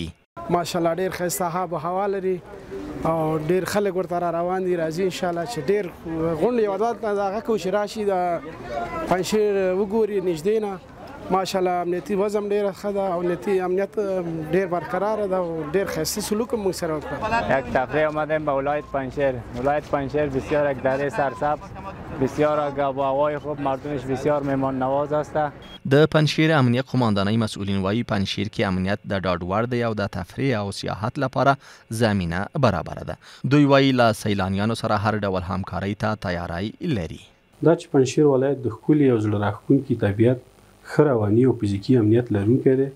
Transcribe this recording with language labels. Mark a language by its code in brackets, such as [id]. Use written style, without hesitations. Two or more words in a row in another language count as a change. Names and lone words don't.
[ps] ماشاءالله ډیر ښایسته آب و هوا لري او ډیر خلک ورته را روان دي. راځي انشاءالله چې ډیر غونډې یوادات هغه کوي چې راشي د پنجشیر وګوري نږدې نه. ماشاءالله امنیتي وضع ډیره ښه ده او امنیت ډیر برقرار ده او ډیر ښایسته سلوک موږ سره وکړ. [fa] یک تفریح آمدیم به ولایت پنجشیر. ولایت پنجشیر بسیار یک دره سرسبز، بسیار آب و هوای خوب، مردمش بسیار مهمان نواز است. [ps] د پنجشیر امنیت قماندانۍ مسئولین وایي پنجشیر کې امنیت د ډاډ وړ دی او د تفریح او سیاحت لپاره زمینه برابره ده. دوی وایي له سیلانیانو سره هر ډول همکارۍ ته تیاری لري. دا چې پنجشیر ولایت د ښکلي او زړه راښکونکي طبیعت، ښه رواني او فزیکي امنیت لرونکی دی.